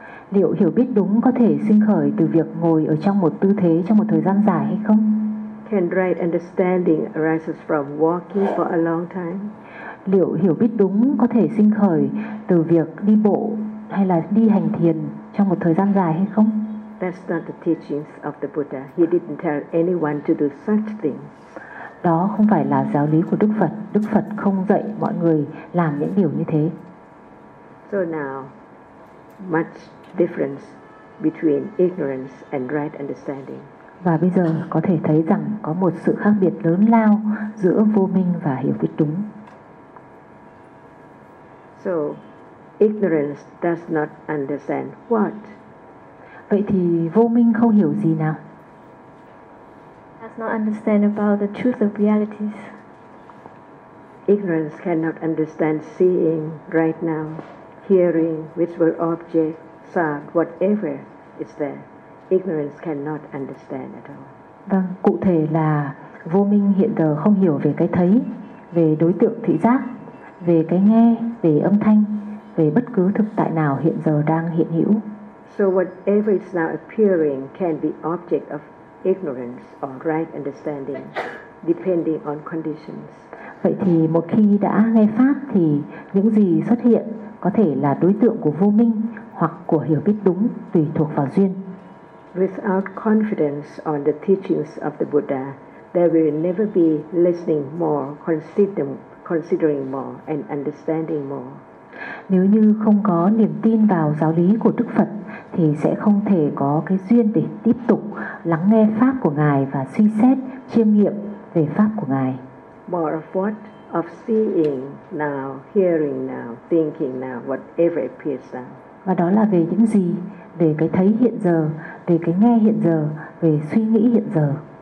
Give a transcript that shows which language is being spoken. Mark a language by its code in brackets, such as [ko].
[vi] Liệu hiểu biết đúng có thể sinh khởi từ việc ngồi ở trong một tư thế trong một thời gian dài hay không? [en] Can right understanding arise from walking for a long time? [vi] Liệu hiểu biết đúng có thể sinh khởi từ việc đi bộ hay là đi hành thiền trong một thời gian dài hay không? [en] That's not the teachings of the Buddha. He didn't tell anyone to do such things. [vi] Đó không phải là giáo lý của Đức Phật. Đức Phật không dạy mọi người làm những điều như thế. [en] So now, much difference between ignorance and right understanding. [vi] Và bây giờ có thể thấy rằng có một sự khác biệt lớn lao giữa vô minh và hiểu biết đúng. [en] So, ignorance does not understand what? [vi] Vậy thì vô minh không hiểu gì nào? [en] Does not understand about the truth of realities. Ignorance cannot understand seeing right now, hearing, visual object, sound, whatever is there. Ignorance cannot understand at all. [vi] Vâng, cụ thể là vô minh hiện giờ không hiểu về cái thấy, về đối tượng thị giác, về cái nghe, về âm thanh, về bất cứ thực tại nào hiện giờ đang hiện hữu. [en] So whatever is now appearing can be object of ignorance or right understanding, depending on conditions. [vi] Vậy thì một khi đã nghe pháp thì những gì xuất hiện có thể là đối tượng của vô minh hoặc của hiểu biết đúng, tùy thuộc vào duyên. [en] Without confidence on the teachings of the Buddha, there will never be listening more, considering more, and understanding more. [vi] Nếu như không có niềm tin vào giáo lý của Đức Phật thì sẽ không thể có cái duyên để tiếp tục lắng nghe pháp của Ngài và suy xét, chiêm nghiệm về pháp của Ngài. [en] More of what? Of seeing now, hearing now, thinking now, whatever appears now. [vi] Và đó là về những gì? Về cái thấy hiện giờ, về cái nghe hiện giờ, về suy nghĩ hiện giờ.